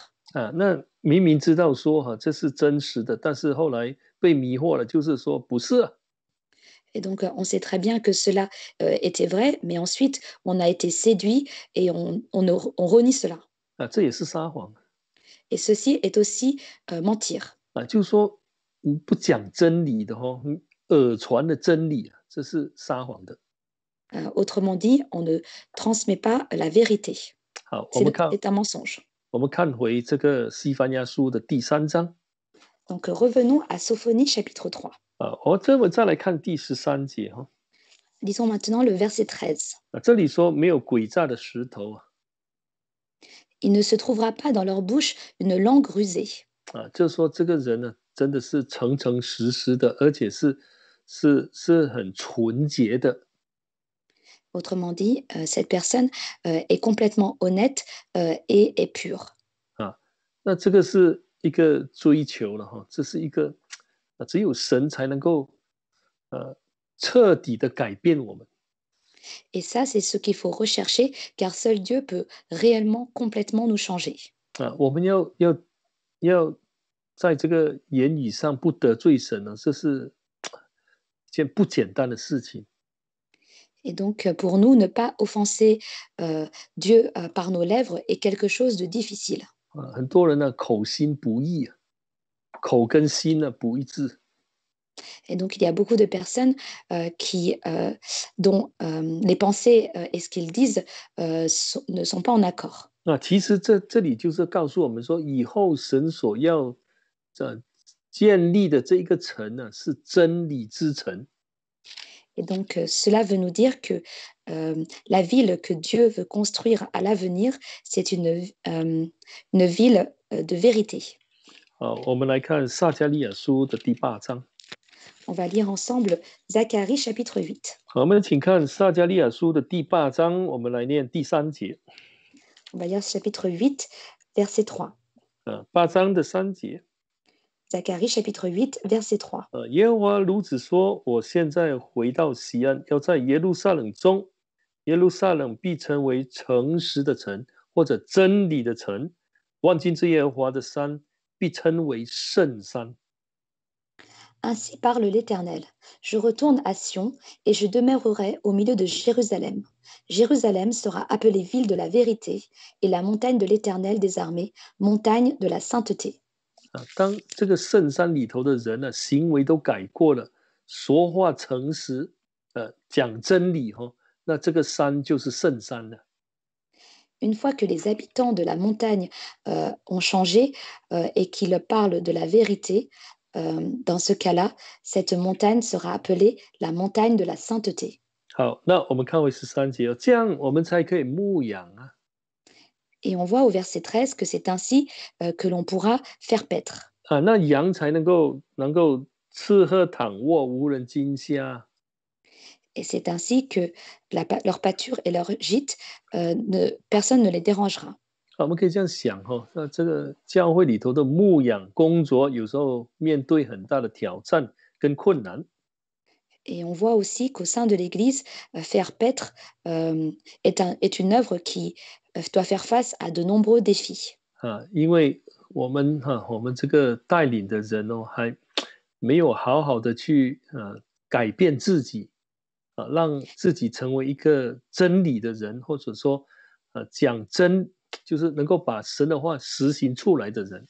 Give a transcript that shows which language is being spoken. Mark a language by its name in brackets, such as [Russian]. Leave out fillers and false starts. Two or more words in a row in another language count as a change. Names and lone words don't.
[Chinese] 那明明知道说这是真实的，但是后来被迷惑了，就是说不是啊。 [French] Et donc, on sait très bien que cela était vrai, mais ensuite, on a été séduit et on renie cela. [Chinese] 这也是撒谎 [French] Et ceci est aussi mentir. [Chinese] 就是说不讲真理的耳传的真理这是撒谎的。 [French] Autrement dit, on ne transmet pas la vérité. [Chinese] 好， [French] C'est un mensonge. [Chinese] 我们看回这个西番雅书的第3章 [French] Donc, revenons à Sophonie chapitre 3. [Chinese] 我再来看第13节 [French] Lisons maintenant le verset 13. [Chinese] 这里说没有诡诈的石头 [French] Il ne se trouvera pas dans leur bouche une langue rusée. [Chinese] 就是说这个人呢，真的是诚诚实实的，而且是很纯洁的。 [French] Autrement dit, cette personne est complètement honnête et est pure. [Chinese] 那这个是一个追求了这是一个只有神才能够彻底的改变我们。 [French] Et ça, c'est ce qu'il faut rechercher, car seul Dieu peut réellement, complètement nous changer. [Chinese] 我们要在这个言语上不得罪神呢，这是一件不简单的事情。 [French] Et donc, pour nous, ne pas offenser Dieu par nos lèvres est quelque chose de difficile. [Chinese] 很多人呢口心不一口跟心呢不一致。 [French] Et donc, il y a beaucoup de personnes dont les pensées et ce qu'ils disent ne sont pas en accord. [Chinese] 其实这里就是告诉我们说，以后神所要建立的这一个城呢，是真理之城。 [French] Et donc, cela veut nous dire que la ville que Dieu veut construire à l'avenir, c'est une ville de vérité. [Chinese] 我们来看撒迦利亚书的第8章。 [French] On va lire ensemble Zacharie chapitre 8. [Chinese] 我们请看撒迦利亚书的第8章，我们来念第3节。 [French] On va lire chapitre 8, verset 3. [Chinese] 8 章的3节。 [French] Zacharie chapitre 8, verset 3. [Chinese] 耶和华如此说：我现在回到西安，要在耶路撒冷中，耶路撒冷必成为诚实的城，或者真理的城。万军之耶和华的山必称为圣山。 [French] Ainsi parle l'Éternel. Je retourne à Sion et je demeurerai au milieu de Jérusalem. Jérusalem sera appelée ville de la vérité et la montagne de l'Éternel des armées, montagne de la sainteté. [Chinese] 当这个圣山里头的人呢，行为都改过了，说话诚实，讲真理那这个山就是圣山了。 [French] Une fois que les habitants de la montagne ont changé et qu'ils parlent de la vérité, dans ce cas-là, cette montagne sera appelée la montagne de la sainteté. [Chinese] 好，那我们看回13节这样我们才可以牧养 [French] Et on voit au verset 13 que c'est ainsi que l'on pourra faire paître. [Chinese] 那羊才能够吃喝躺卧，无人惊吓。 [French] Et c'est ainsi que leur pâture et leur gîte, personne ne les dérangera. [Chinese] 我们可以这样想那这个教会里头的牧养工作，有时候面对很大的挑战跟困难。 [French] Et on voit aussi qu'au sein de l'Église, faire paître est une œuvre qui doit faire face à de nombreux défis. [Chinese] 因为我们这个带领的人还没有好好的去改变自己让自己成为一个真理的人，或者说讲真，就是能够把神的话实行出来的人。